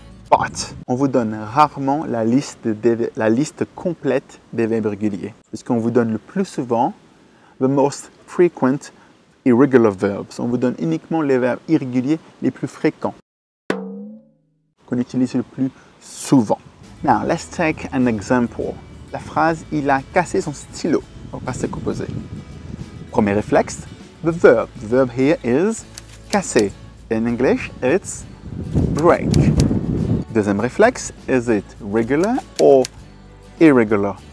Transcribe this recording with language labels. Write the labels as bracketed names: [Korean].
[French] But, on vous donne rarement la liste complète des verbes réguliers, puisqu'on vous donne le plus souvent [English] the most frequent irregular verbs. [French] On vous donne uniquement les verbes irréguliers les plus fréquents, qu'on utilise le plus souvent. [English] Now, let's take an example. [French] La phrase « Il a cassé son stylo » au passé composé. Premier réflexe, [English] the verb. The verb here is casser. In English, it's break. [French] Deuxième réflexe, [English] is it regular or irregular.